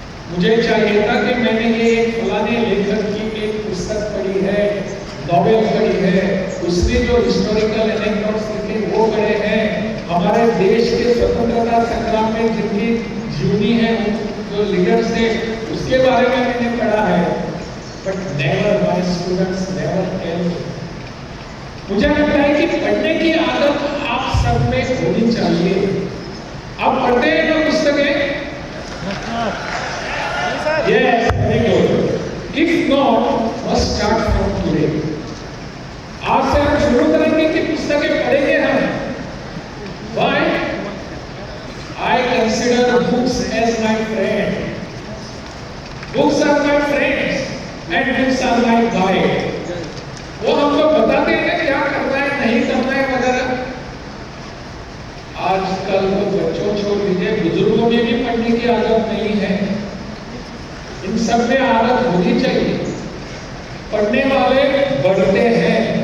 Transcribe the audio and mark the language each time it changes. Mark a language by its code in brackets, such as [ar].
[hi] मुझे चाहिए था कि मैंने ये फलाने लेखक की एक पुस्तक पढ़ी है, नॉवेल पढ़ी है, उसने जो हिस्टोरिकल एनेक्डोट्स लिखे वो पढ़े हैं, हमारे देश के स्वतंत्रता संग्राम में जिनकी जीवनी है जो लीडर्स थे उसके बारे में मैंने पढ़ा है। [en] But never my students never tell me. [hi] मुझे लगता है कि पढ़ने की आदत आप सब में होनी चाहिए। आप पढ़ते हैं ना पुस्तकें? [en] Yes, very good. If not, must start from today. [hi] आज से हम शुरू करेंगे कि पुस्तकें पढ़ेंगे हम। [en] Why? I consider books as my friend. Books are my friends and books are my guide. [hi] वो हमको बताते हैं क्या करना है नहीं करना है वगैरह। आजकल तो बच्चों छोड़ दीजिए, बुजुर्गों में भी पढ़ने की आदत नहीं है। इन सब में आदत होनी चाहिए। पढ़ने वाले बढ़ते हैं।